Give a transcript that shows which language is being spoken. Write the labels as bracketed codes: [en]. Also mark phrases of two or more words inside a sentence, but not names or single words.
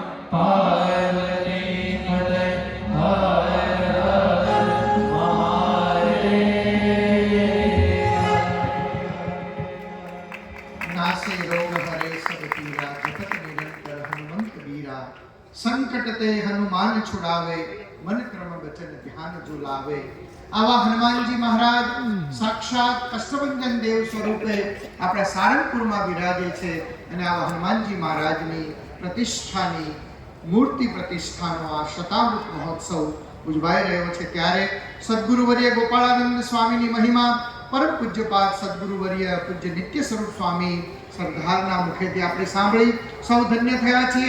[hi] पार्वती पते हर हर महादेव। नासे रोग हरे सब पीरा जपत निरंतर हनुमंत वीरा संकट ते हनुमान छुड़ावे मन क्रम वचन ध्यान जो लावे। [gu] આવા હનુમાનજી મહારાજ સાક્ષાત કષ્ટભંજન દેવ સ્વરૂપે આપણા સારંગપુરમાં બિરાજે છે અને આવા હનુમાનજી મહારાજની પ્રતિષ્ઠાની મૂર્તિ પ્રતિષ્ઠાનો આ શતાબ્દી મહોત્સવ ઉજવાઈ રહ્યો છે ત્યારે સદ્ગુરુવર્ય ગોપાળાનંદ સ્વામીની મહિમા પરમ પૂજ્યપાદ સદ્ગુરુવર્ય પૂજ્ય નિત્ય સ્વરૂપ સ્વામી સરદારના મુખેથી આપણે સાંભળી સૌ ધન્ય થયા છીએ।